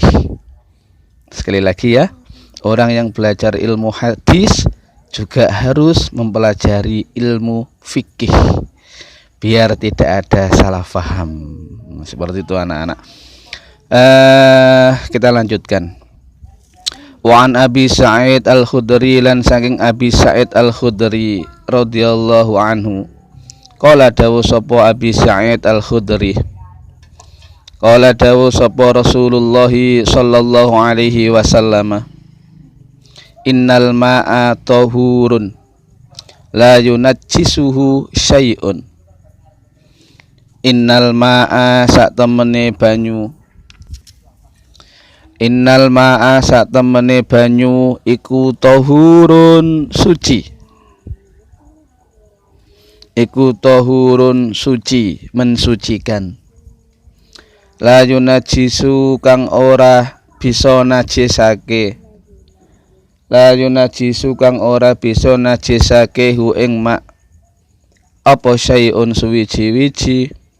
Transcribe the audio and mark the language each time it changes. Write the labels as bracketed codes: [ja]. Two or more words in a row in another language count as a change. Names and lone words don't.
[id] Sekali lagi ya, orang yang belajar ilmu hadis juga harus mempelajari ilmu fikih, biar tidak ada salah faham. Seperti itu anak-anak. Kita lanjutkan. [ar] وعن أبي سعيد الخدري, [jv] lan saking Abi Sa'id Al-Khudri [ar] رضي الله عنه, [jv] qala dawu sapa Abi Sa'id Al-Khudri, qala dawu sapa Rasulullah [ar] صلى الله عليه وسلم, إن الماء طهور لا ينجسه شيء. إن الماء [jv] sak temene banyu, [ar] إن الماء [jv] sak temene banyu iku tahurun suci, iku tahurun suci, mensucikan. [ar] لا ينجس [jv] kang ora bisa najisake, [ar] لا ينجس [jv] kang ora bisa najisake hu ing mak apa syai'un suwiji-wiji.